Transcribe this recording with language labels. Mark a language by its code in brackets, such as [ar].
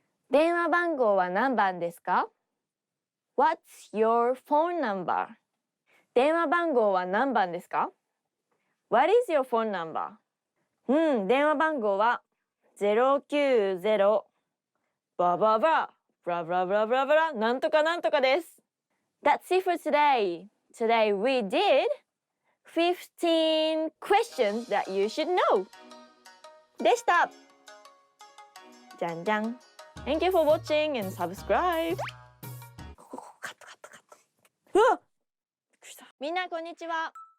[ja] 電話番号は何番ですか？ [en] What's your phone number? [ja] 電話番号は何番ですか？ [en] What is your phone number? [ja] 電話番号は090バババブラブラブラブラブラなんとかなんとかです。 [en] That's it for today. Today we did 15 questions that you should know. [ja] でした。じゃんじゃん。 [en] Thank you for watching and subscribe. [ja] カットカットカット。うわっ！びっくりした。みんなこんにちは。